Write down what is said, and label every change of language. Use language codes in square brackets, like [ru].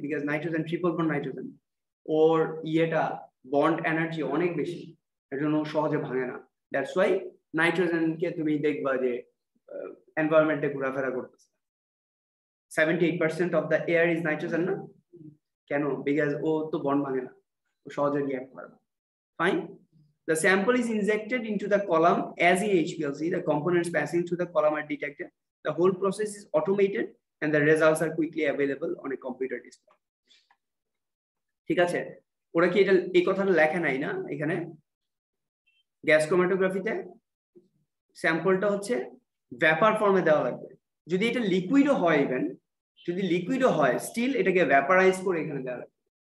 [bn] Because nitrogen triple bond nitrogen, or bond energy অনেক বেশি, এর জন্য সহজে ভাঙে না। [en] that's why [bn] নাইট্রোজেনকে তুমি দেখবা যে এনভায়রনমেন্টে ঘোরাফেরা করতেছে। [en] 78% of the air is nitrogen [bn] না? কেন? বিকজ ও তো বন্ড ভাঙে না, ও সহজে রিঅ্যাক্ট করে না। Fine. [en] The sample is injected into the column as in HPLC. The components passing through the column are detected. The whole process is automated and the results are quickly available on a computer display. [bn] ঠিক আছে, ওরা কি এটা এই কথাটা লেখা নাই না এখানে? গ্যাস ক্রোমাটোগ্রাফিতে স্যাম্পলটা হচ্ছে ভ্যাপার ফর্মে দেওয়া লাগবে। যদি এটা লিকুইডও হয়, ইভেন যদি লিকুইডও হয়, স্টিল এটাকে ভ্যাপারাইজ করে এখানে দেওয়া লাগবে।